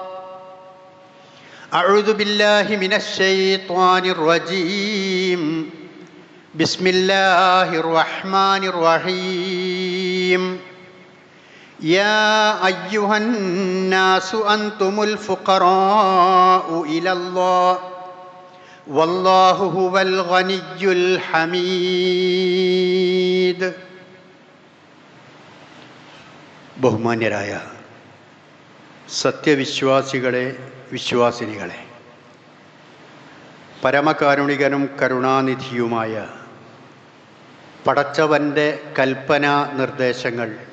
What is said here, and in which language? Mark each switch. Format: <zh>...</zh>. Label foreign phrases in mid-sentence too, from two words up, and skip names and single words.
<ar>أعوذ بالله من الشيطان الرجيم بسم الله الرحمن الرحيم يا أيها الناس أنتم الفقراء إلى الله والله هو الغني الحميد.</ar> <ml>ബഹുമാന്യരായ സത്യവിശ്വാസികളെ, വിശ്വാസിനികളെ, പരമകാരുണികനും കരുണാനിധിയുമായ പടച്ചവൻ്റെ കൽപ്പനാ നിർദ്ദേശങ്ങൾ</ml>